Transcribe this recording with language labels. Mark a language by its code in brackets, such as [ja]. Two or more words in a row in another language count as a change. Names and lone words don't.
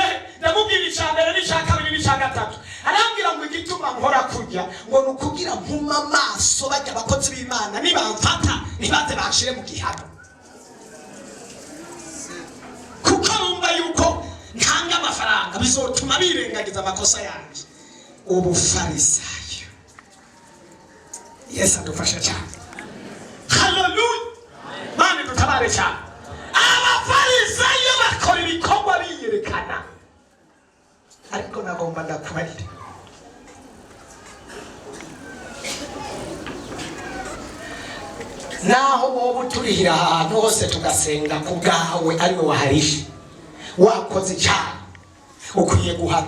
[rn] Ndamubwira icambere n'icakabiri n'icagatatu. Arambwira ngo igituma nkora kurya ngo nukugira mpuma amaso bajya abakozi b'Imana nibamfata nibaze bashire mu gihano kuko bumva yuko ntanga amafaranga bizotuma birengagiza amakosa yanjye. Ubufarisayo. Yesu adufashe cyane. Haleluya. Mani dutabare cyane. Abafarisayo bakora ibikorwa biyerekana ariko nagomba ndakubarira naho wowe turihira ahantu hose tugasenga ku bwawe ariwe waharishe wakoze cyane ukwiye guhana.